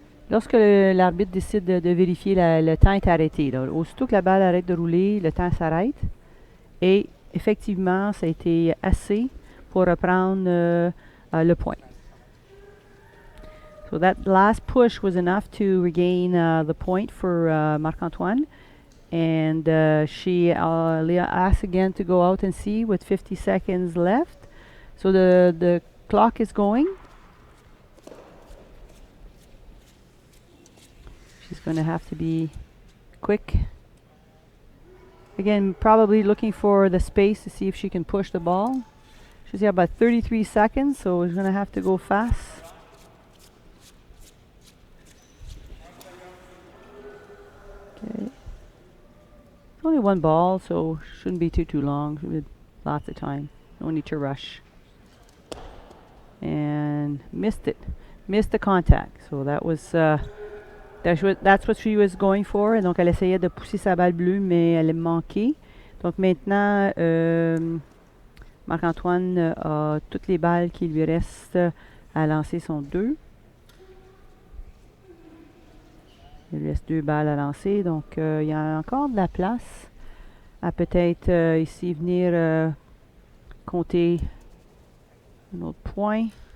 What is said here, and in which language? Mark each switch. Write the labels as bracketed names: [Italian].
[French] Lorsque l'arbitre décide de vérifier, le temps est arrêté. Là. Aussitôt que la balle arrête de rouler, le temps s'arrête. Et effectivement, ça a été assez pour reprendre le point. [English] So that last push was enough to regain the point for Marc-Antoine. And Leah asks again to go out and see with 50 seconds left. So the clock is going. She's going to have to be quick. Again, probably looking for the space to see if she can push the ball. She's got about 33 seconds, so she's going to have to go fast. Okay. It's only one ball, so shouldn't be too long. Should be lots of time. No need to rush. And missed it. Missed the contact. So that was... that's what she was going for. [French] Et donc, elle essayait de pousser sa balle bleue, mais elle a manqué. Donc, maintenant, Marc-Antoine a toutes les balles qui lui restent à lancer sont 2. Il lui reste 2 balles à lancer. Donc, il y a encore de la place à peut-être ici venir compter un autre point.